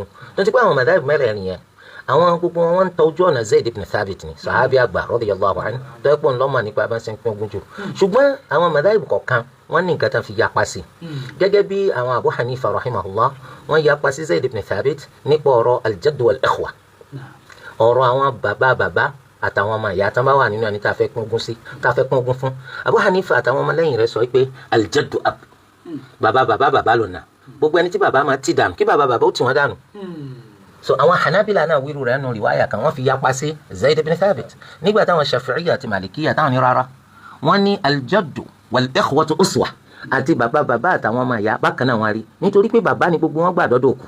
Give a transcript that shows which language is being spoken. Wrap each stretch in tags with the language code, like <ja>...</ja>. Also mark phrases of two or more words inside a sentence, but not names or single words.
<yo>tó ti pé àwọn madhahib mẹ́rẹ̀ẹ̀rin yẹn àwọn gbogbo wọn ń tọ́jú ọ̀nà Zayd ibn Thabit ni sahabi àgbà</yo> <ar>رضي الله عنه</ar> <yo>tó yẹ pé ńlọ́mọ nípa bá ṣe pín ogún jù. ṣùgbọ́n àwọn madhahib kọ̀ọ̀kan wọ́n ní nǹkan tán fi yapa sí. gẹ́gẹ́ bí àwọn Abu Hanifa rahimahullah wọ́n yapa sí Zayd ibn Thabit nípa ọ̀rọ̀</yo> <ar>الجد والإخوة,</ar> <yo>ọ̀rọ̀ àwọn bàbá àtàwọn ọmọ ìyá tán bá wà nínú ẹni tá a fẹ́ pín ogún fún. Abu Hanifa àtàwọn ọmọ lẹ́yìn rẹ̀ sọ pé</yo> <ar>الجد أب,</ar> <yo>bàbá lọ́nà, gbogbo ẹni tí bàbá máa ti dànù kí bàbá ó tì wọ́n dànù. So àwọn Hanabila náà wíru rẹ̀ nù riwaya kan wọ́n fi yapa sí Zayd ibn Thabit, nígbà táwọn Shafi'iyya àti Malikiyya táwọn ní rárá wọ́n ní</yo> <ar>الجد والإخوة أسوة,</ar> <yo>àti bàbá àtàwọn ọmọ ìyá bákan náà wọ́n rí nítorí pé bàbá ni gbogbo wọn gbà dọ́dọ̀ òkú.</yo>